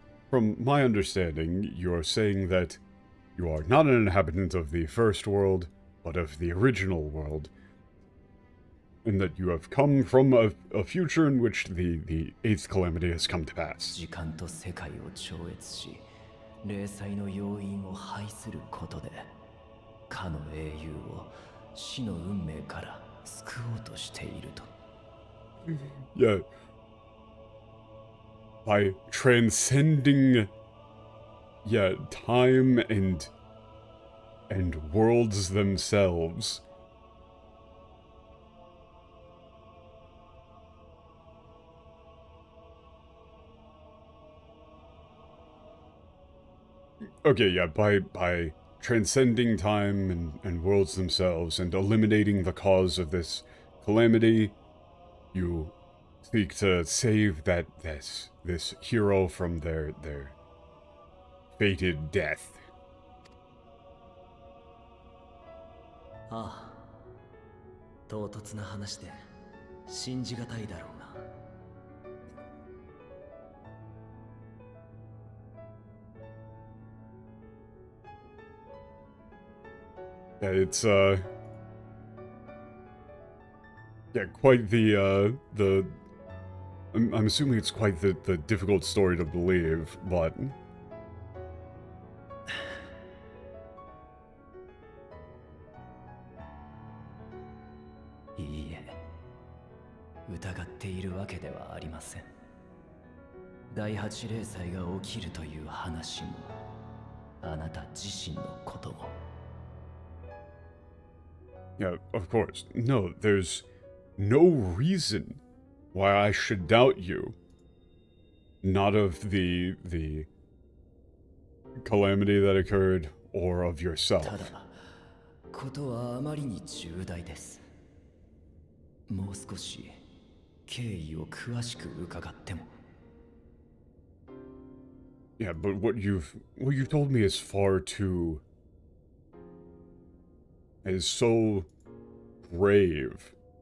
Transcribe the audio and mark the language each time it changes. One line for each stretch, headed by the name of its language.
English: From my understanding, you're saying that you are not an inhabitant of the first world, but of the original world. And that you have come from a future in which the eighth calamity has come to pass.
Japanese: 時間と世界を超越し零細の要因を排することでかの英雄を死の運命から救おうとしていると
English: Yeah. By transcending, yeah, time and worlds themselves, okay, yeah, by transcending time and worlds themselves and eliminating the cause of this calamity, you seek to save this hero from their fated death.
Japanese: ああ、唐突な話で信じがたいだろうが。
English: Yeah, it's yeah, quite the I'm assuming it's quite the difficult story to believe, but
Japanese: いいえ、疑っているわけではありません。第八霊祭が起きるという話も、あなた自身のことも。
English: yeah, of course. No, there's no reason why I should doubt you. Not of the calamity that occurred or of yourself.
Japanese: ただ、ことはあまりに重大です。もう少し経緯を詳しく伺っても。
English: Yeah, but what you've told me is far too is so grave.